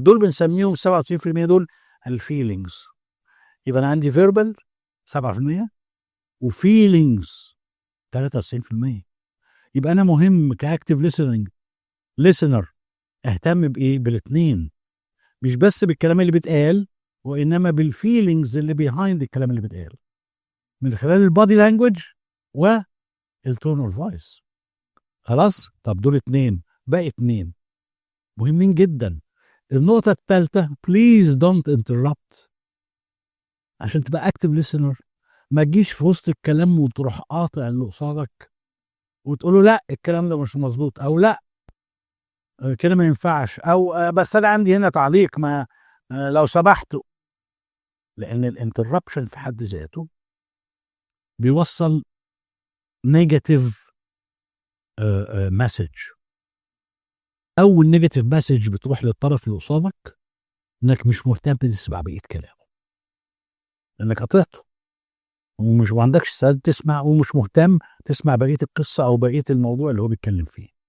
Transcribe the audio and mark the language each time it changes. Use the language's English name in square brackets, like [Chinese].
[Arabic] دول بنسميهم 97%، دول الفيلينجز. يبقى أنا عندي فيربال 7% وفيلينجز 93%. يبقى أنا مهم كأكتيف listener اهتم بايه؟ بالاثنين، مش بس بالكلام اللي بيتقال وانما بالفيلينجز اللي بيهايند الكلام اللي بيتقال من خلال البادي لانجوج والتون اوف فويس. خلاص؟ طب دول اتنين، باقي اتنين مهمين جدا. [English] النقطة الثالثة please don't interrupt. [Arabic] عشان تبقى active listener ما تجيش في وسط الكلام وتروح قاطع اللي قصادك وتقول له لا الكلام ده مش مظبوط، او لا كده ما ينفعش، او بس انا عندي هنا تعليق ما لو سمحتوا. لان الانتربشن في حد ذاته بيوصل نيجاتيف مسج، او النيجاتيف مسج بتروح للطرف اللي قصادك انك مش مهتم تسمع بقيه كلامه لانك قطعته ومش ما عندكش استعداد تسمع ومش مهتم تسمع بقيه القصه او بقيه الموضوع اللي هو بيتكلم فيه.